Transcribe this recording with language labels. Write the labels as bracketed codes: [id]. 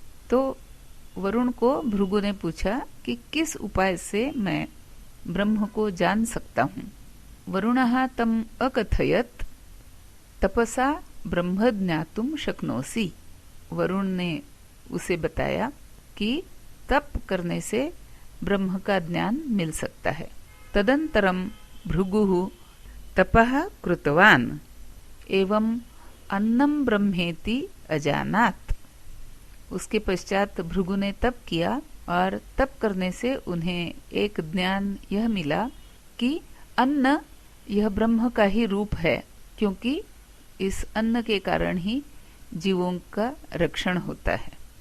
[hi] तो वरुण को भृगु ने पूछा कि किस उपाय से मैं ब्रह्म को जान सकता हूँ। [sa] वरुणः तम अकथयत् तपसा ब्रह्म ज्ञातुम शक्नोसि। [hi] वरुण ने उसे बताया कि तप करने से ब्रह्म का ज्ञान मिल सकता है। [sa] तदंतरम भृगुः तपः कृतवान् एवं अन्नं ब्रह्मेति अजानात्। [hi] उसके पश्चात भृगु ने तप किया और तप करने से उन्हें एक ज्ञान यह मिला कि अन्न यह ब्रह्म का ही रूप है, क्योंकि इस अन्न के कारण ही जीवों का रक्षण होता है।